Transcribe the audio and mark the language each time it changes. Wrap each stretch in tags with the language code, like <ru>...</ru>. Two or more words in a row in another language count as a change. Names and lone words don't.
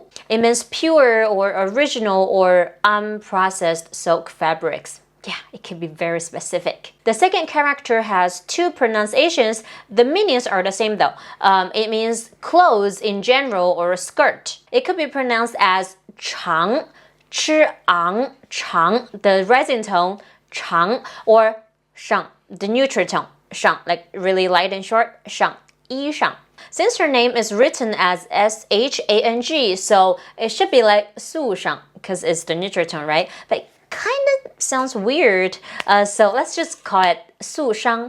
<en>It means pure or original or unprocessed silk fabrics. Yeah, it can be very specific. The second character has two pronunciations. The meanings are the same though. It means clothes in general or a skirt. It could be pronounced as chang, chi-ang, chang, the rising tone, chang, or shang, the neutral tone, shang, like really light and short, shang, yi shang. Since her name is written as S-H-A-N-G, so it should be like Sushang, because it's the neutral tone, right? But it kind of sounds weird, so let's just call it Sushang.</en>